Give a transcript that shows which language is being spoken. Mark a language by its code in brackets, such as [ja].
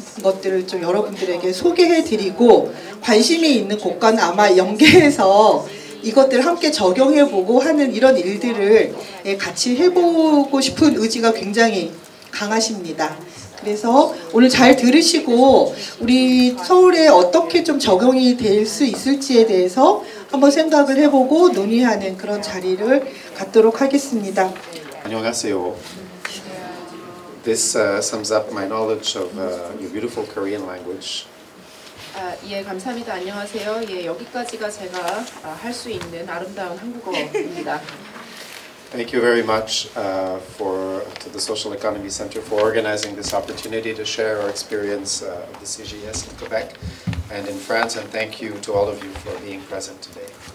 [ko] 것들을 좀 여러분들에게 소개해드리고, 관심이 있는 곳과는 아마 연계해서 이것들을 함께 적용해보고 하는 이런 일들을 같이 해보고 싶은 의지가 굉장히 강하십니다. 그래서 오늘 잘 들으시고 우리 서울에 어떻게 좀 적용이 될 수 있을지에 대해서 한번 생각을 해보고 논의하는 그런 자리를 갖도록 하겠습니다. 안녕하세요. [en] This sums up my knowledge of your beautiful Korean language. [ko] 감사합니다. 안녕하세요. 여기까지가 제가 할 수 있는 아름다운 한국어입니다. [en] Thank you very much to the Social Economy Center for organizing this opportunity to share our experience of the CGS in Quebec and in France, and thank you to all of you for being present today.